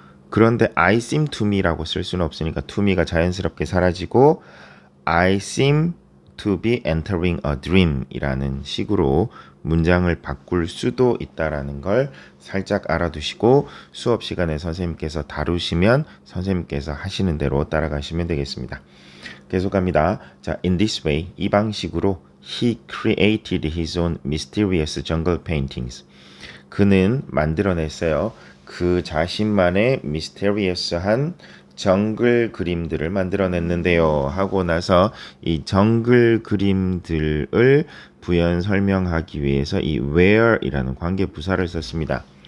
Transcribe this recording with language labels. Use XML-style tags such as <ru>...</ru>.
<ko>그런데</ko> <en>I seem to me</en> <ko>라고 쓸 수는 없으니까 to me가 자연스럽게 사라지고</ko> <en>I seem to be entering a dream</en> <ko>이라는 식으로 문장을 바꿀 수도 있다라는 걸 살짝 알아두시고 수업 시간에 선생님께서 다루시면 선생님께서 하시는 대로 따라가시면 되겠습니다. 계속합니다. 자,</ko> <en>in this way,</en> <ko>이 방식으로</ko> <en>he created his own mysterious jungle paintings.</en> <ko>그는 만들어냈어요. 그 자신만의 미스테리어스한 정글 그림들을 만들어냈는데요. 하고 나서 이 정글 그림들을 부연 설명하기 위해서 이 where이라는 관계 부사를 썼습니다.</ko>